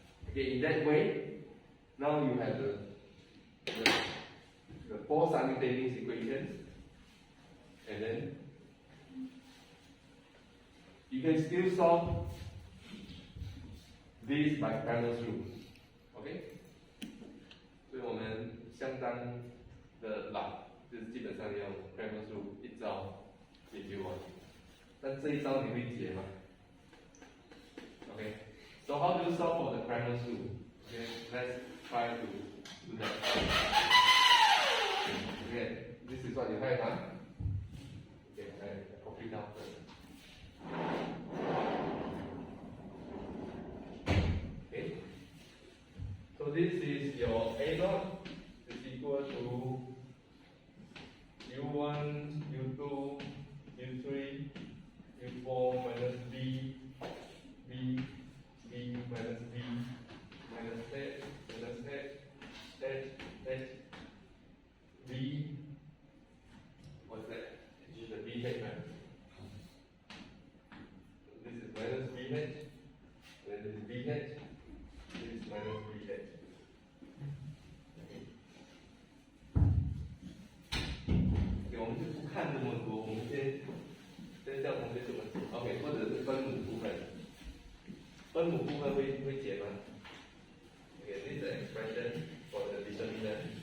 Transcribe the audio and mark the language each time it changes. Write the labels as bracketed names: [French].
[English] Okay, in that way, now you have the 4 simultaneous equations, and then you can still solve this by Cramer's rule. Okay? [Chinese] 所以我们相当的懒，就是基本上用 Cramer's rule 一招解决完。但这一招你会解吗 ？Okay. [English] So how do you solve for the Cramer's rule? Okay, let's try to do that. Okay, this is what you have, huh? Okay, I copy down first. Okay. So this is your a0 is equal to u1, u2, u3, u4 minus b, b, b minus b, minus h, minus h, h, h, b. What's that? This is the bh, right? This is minus bh, then this is bh, this is minus bh. [Chinese] Okay, 我们就不看这么多，我们先教同学怎么解。 OK， 或者是分母部分。分母部分会解吗 [English] ？Okay, this is the expression for the determinant.